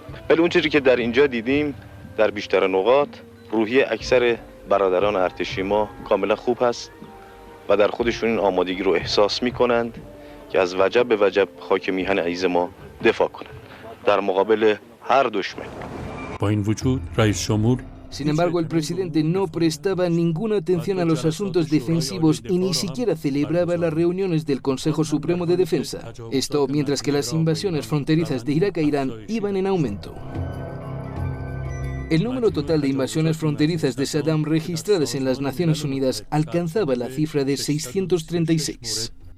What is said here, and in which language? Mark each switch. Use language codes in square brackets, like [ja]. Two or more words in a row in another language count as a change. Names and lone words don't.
[fa] ولی اون چیزی که در اینجا دیدیم در بیشتر نقاط روحیه اکثر برادران ارتشی ما کاملا خوب هست و در خودشون این آمادگی رو احساس میکنند که از وجب به وجب خاک میهن عزیز ما دفاع کنند در مقابل هر دشمن. با این وجود رئیس جمهور [es] Sin embargo, el presidente no prestaba ninguna atención a los asuntos defensivos y ni siquiera celebraba las reuniones del Consejo Supremo de Defensa. Esto mientras que las invasiones fronterizas de Irak a Irán iban en aumento. El número total de invasiones fronterizas de Saddam registradas en las Naciones Unidas alcanzaba la cifra de 636.